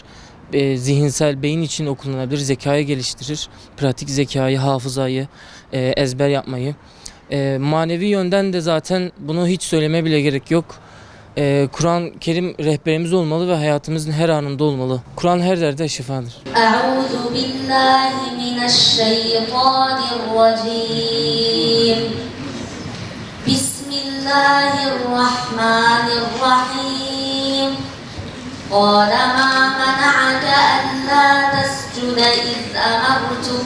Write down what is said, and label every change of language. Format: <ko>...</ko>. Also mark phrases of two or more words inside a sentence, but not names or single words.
<tr>Zihinsel beyin için okunabilir. Zekayı geliştirir. Pratik zekayı, hafızayı, ezber yapmayı. Manevi yönden de zaten bunu hiç söylemeye bile gerek yok. Kur'an-ı Kerim rehberimiz olmalı ve hayatımızın her anında olmalı. Kur'an her derde şifadır.</tr> <ar>أعوذ بالله من الشيطان الرجيم. بسم الله الرحمن الرحيم. قال ما منعك ألا تسجد إذ أمرتك</ar>